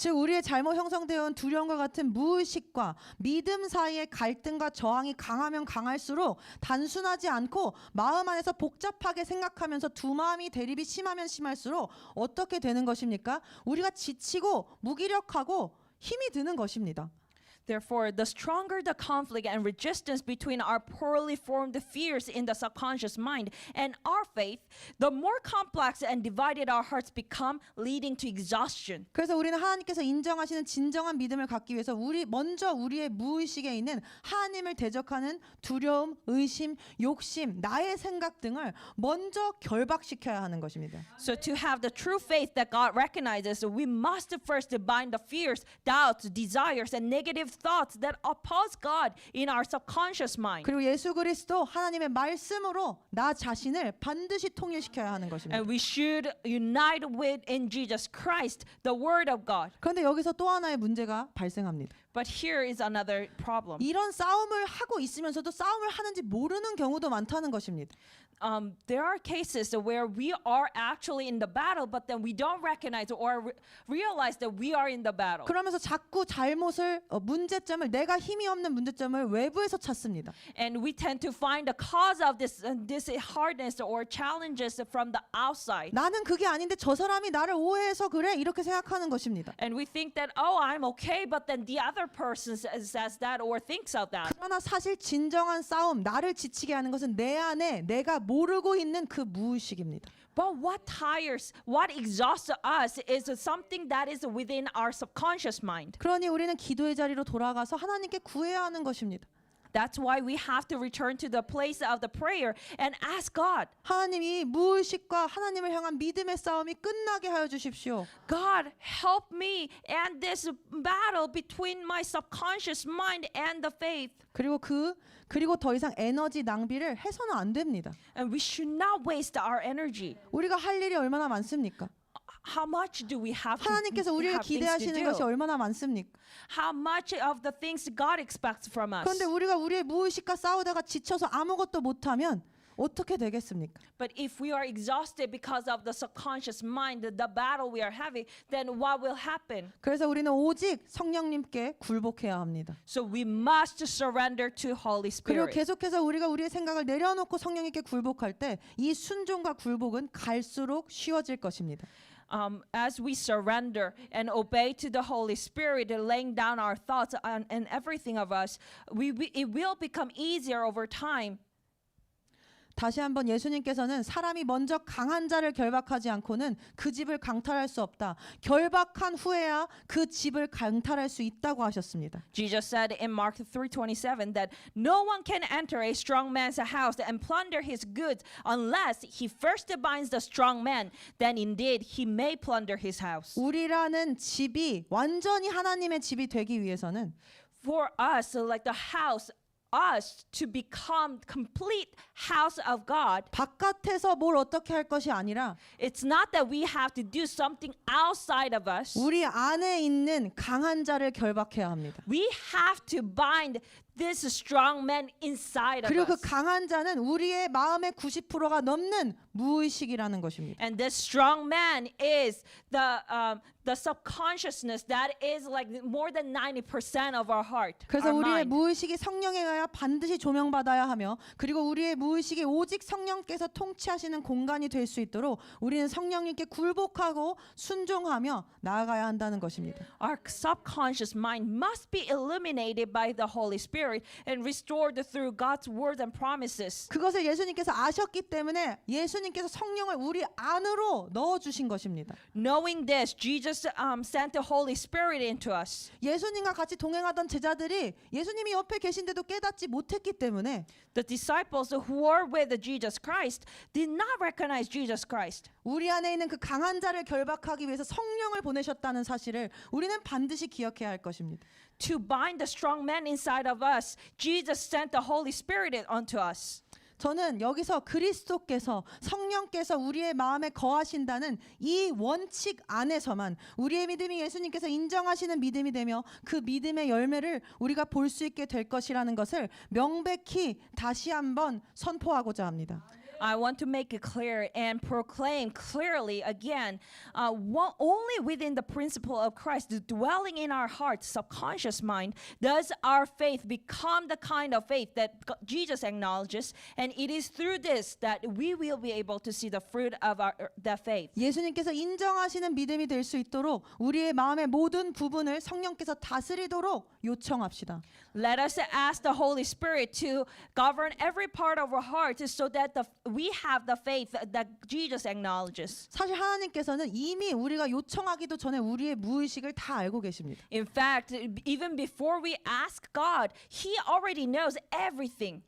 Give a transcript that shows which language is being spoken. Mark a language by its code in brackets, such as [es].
[ko] 즉 우리의 잘못 형성되어 온 두려움과 같은 무의식과 믿음 사이의 갈등과 저항이 강하면 강할수록 단순하지 않고 마음 안에서 복잡하게 생각하면서 두 마음이 대립이 심하면 심할수록 어떻게 되는 것입니까? 우리가 지치고 무기력하고 힘이 드는 것입니다. [en] Therefore, the stronger the conflict and resistance between our poorly formed fears in the subconscious mind and our faith, the more complex and divided our hearts become, leading to exhaustion. [ko] 그래서 우리는 하나님께서 인정하시는 진정한 믿음을 갖기 위해서 먼저 우리의 무의식에 있는 하나님을 대적하는 두려움, 의심, 욕심, 나의 생각 등을 먼저 결박시켜야 하는 것입니다. [en] So to have the true faith that God recognizes, we must first bind the fears, doubts, desires, and negative thoughts that oppose God in our subconscious mind. [ko] 그리고 예수 그리스도 하나님의 말씀으로 나 자신을 반드시 통일시켜야 하는 것입니다. [en] And we should unite with in Jesus Christ, the Word of God. [ko] 그런데 여기서 또 하나의 문제가 발생합니다. [en] But here is another problem. [ko] 이런 싸움을 하고 있으면서도 싸움을 하는지 모르는 경우도 많다는 것입니다. [en] There are cases where we are actually in the battle, but then we don't recognize or realize that we are in the battle. [ko] 그러면서 자꾸 문제점을 내가 힘이 없는 문제점을 외부에서 찾습니다. [en] And we tend to find the cause of this hardness or challenges from the outside. [ko] 나는 그게 아닌데 저 사람이 나를 오해해서 그래 이렇게 생각하는 것입니다. [en] And we think that, I'm okay, but then the other person says that or thinks of that. [ko] 그러나 사실 진정한 싸움, 나를 지치게 하는 것은 내 안에 내가 모르고 있는 그 무의식입니다. [en] But what exhausts us is something that is within our subconscious mind. [ko] 그러니 우리는 기도의 자리로 돌아가서 하나님께 구해야 하는 것입니다. [en] That's why we have to return to the place of the prayer and ask God, [ko] 하나님이 무의식과 하나님을 향한 믿음의 싸움이 끝나게 하여 주십시오. [en] God, help me end this battle between my subconscious mind and the faith. [ko] 그리고 더 이상 에너지 낭비를 해서는 안 됩니다. [en] And we should not waste our energy. [ko] 우리가 할 일이 얼마나 많습니까? [en] How much do we have [ko] 하나님께서 우리를 [en] have things to [ko] 기대하시는 것이 [en] do? [ko] 얼마나 많습니까? [en] How much of the things God expects from us? [ko] 그런데 우리가 우리의 무의식과 싸우다가 지쳐서 아무것도 못하면 어떻게 되겠습니까? [en] But if we are exhausted because of the subconscious mind, the battle we are having, then what will happen? [ko] 그래서 우리는 오직 성령님께 굴복해야 합니다. [en] So we must surrender to Holy [ko] 그리고 [en] Spirit. [ko] 계속해서 우리가 우리의 생각을 내려놓고 성령님께 굴복할 때 이 순종과 굴복은 갈수록 쉬워질 것입니다. [en] As we surrender and obey to the Holy Spirit, laying down our thoughts and everything of us, it will become easier over time. [ko] 다시 한번 예수님께서는 사람이 먼저 강한 자를 결박하지 않고는 그 집을 강탈할 수 없다. 결박한 후에야 그 집을 강탈할 수 있다고 하셨습니다. [en] Jesus said in Mark 3:27 that no one can enter a strong man's house and plunder his goods unless he first binds the strong man. Then indeed he may plunder his house. [ko] 우리라는 집이 완전히 하나님의 집이 되기 위해서는 [en] For us, like the house, us to become complete house of God, [ko] 바깥에서 뭘 어떻게 할 것이 아니라 [en] it's not that we have to do something outside of us. [ko] 우리 안에 있는 강한 자를 결박해야 합니다. [en] We have to bind this strong man inside of [ko] 그리고 그 [en] us. [ko] 강한 자는 우리의 마음의 90%가 넘는 무의식이라는 것입니다. [en] And this strong man is the subconsciousness that is like more than 90% of our heart. [ko] 그래서 [en] Our [ko] 우리의 [en] mind. [ko] 무의식이 성령에 의하여 반드시 조명받아야 하며 그리고 우리의 무의식이 오직 성령께서 통치하시는 공간이 될 수 있도록 우리는 성령님께 굴복하고 순종하며 나아가야 한다는 것입니다. [en] Our subconscious mind must be illuminated by the Holy Spirit and restored through God's word and promises. [ko] 그것을 예수님께서 아셨기 때문에 예수님께서 성령을 우리 안으로 넣어주신 것입니다. [en] Knowing this, Jesus sent the Holy Spirit into us. [ko] 예수님과 같이 동행하던 제자들이 예수님이 옆에 계신데도 깨닫지 못했기 때문에 [en] The disciples who were with Jesus Christ did not recognize Jesus Christ. [ko] 우리 안에 있는 그 강한 자를 결박하기 위해서 성령을 보내셨다는 사실을 우리는 반드시 기억해야 할 것입니다. [en] To bind the strong man inside of us, Jesus sent the Holy Spirit unto us. [ko] 저는 여기서 그리스도께서 성령께서 우리의 마음에 거하신다는 이 원칙 안에서만 우리의 믿음이 예수님께서 인정하시는 믿음이 되며 그 믿음의 열매를 우리가 볼 수 있게 될 것이라는 것을 명백히 다시 한번 선포하고자 합니다. [en] I want to make it clear and proclaim clearly again, only within the principle of Christ, dwelling in our heart, subconscious mind, does our faith become the kind of faith that Jesus acknowledges, and it is through this that we will be able to see the fruit of the faith. [ko] 예수님께서 인정하시는 믿음이 될 수 있도록 우리의 마음의 모든 부분을 성령께서 다스리도록 요청합시다. [en] Let us ask the Holy Spirit to govern every part of our heart so that we have the faith that Jesus acknowledges. [ko] 사실 하나님께서는 이미 우리가 요청하기도 전에 우리의 무의식을 다 알고 계십니다. [en] In fact, even before we ask God, He already knows everything.